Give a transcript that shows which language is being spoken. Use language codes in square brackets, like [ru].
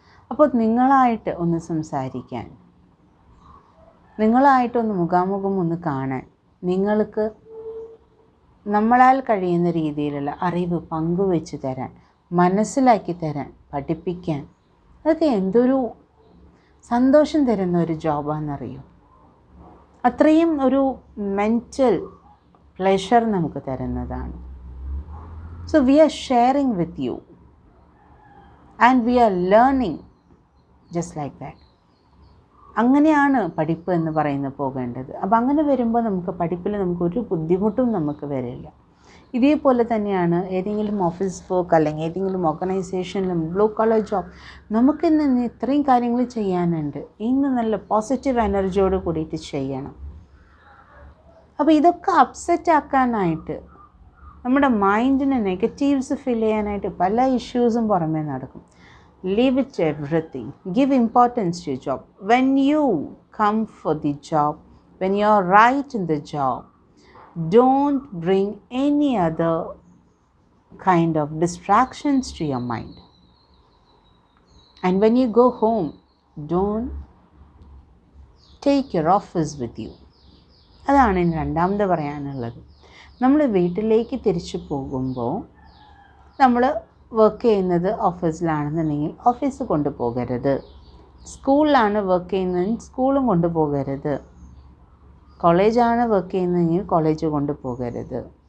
[ml] അപ്പോൾ നിങ്ങളായിട്ട് ഒന്ന് സംസാരിക്കാൻ, നിങ്ങളായിട്ടൊന്ന് മുഖാമുഖം ഒന്ന് കാണാൻ, നിങ്ങൾക്ക് നമ്മളാൽ കഴിയുന്ന രീതിയിലുള്ള അറിവ് പങ്കുവെച്ച് തരാൻ, മനസ്സിലാക്കി തരാൻ, പഠിപ്പിക്കാൻ, അതൊക്കെ എന്തൊരു സന്തോഷം തരുന്ന ഒരു ജോബാണെന്നറിയോ? അത്രയും ഒരു മെൻ്റൽ പ്ലെഷർ നമുക്ക് തരുന്നതാണ്. [en] So we are sharing with you and we are learning just like that. [ml] അങ്ങനെയാണ് പഠിപ്പ് എന്ന് പറയുന്നത് പോകേണ്ടത്. അപ്പോൾ അങ്ങനെ വരുമ്പോൾ നമുക്ക് പഠിപ്പിൽ നമുക്കൊരു ബുദ്ധിമുട്ടും നമുക്ക് വരില്ല. ഇതേപോലെ തന്നെയാണ് ഏതെങ്കിലും ഓഫീസ് വർക്ക് അല്ലെങ്കിൽ ഏതെങ്കിലും ഓർഗനൈസേഷനിലും ബ്ലൂ കളർ ജോബ്, നമുക്കിന്ന് ഇത്രയും കാര്യങ്ങൾ ചെയ്യാനുണ്ട്, ഇന്ന് നല്ല പോസിറ്റീവ് എനർജിയോട് കൂടിയിട്ട് ചെയ്യണം. അപ്പോൾ ഇതൊക്കെ അപ്സെറ്റ് ആക്കാനായിട്ട്, നമ്മുടെ മൈൻഡിന് നെഗറ്റീവ്സ് ഫിൽ ചെയ്യാനായിട്ട് പല ഇഷ്യൂസും പുറമേ നടക്കും. [en] leave it everything, give importance to your job. When you come for the job, when you are right in the job, don't bring any other kind of distractions to your mind. And when you go home, don't take your office with you. [ml] അതാണ് ഇനി രണ്ടാമത് പറയാനുള്ളത്. നമ്മൾ വീട്ടിലേക്ക് തിരിച്ചു പോകുമ്പോൾ നമ്മൾ work ചെയ്യുന്നത് ഓഫീസിലാണെന്നുണ്ടെങ്കിൽ ഓഫീസ് കൊണ്ടുപോകരുത്. സ്കൂളിലാണ് വർക്ക് ചെയ്യുന്നതെങ്കിൽ സ്കൂളും കൊണ്ടുപോകരുത്. കോളേജാണ് വർക്ക് ചെയ്യുന്നതെങ്കിൽ കോളേജ് കൊണ്ടുപോകരുത്.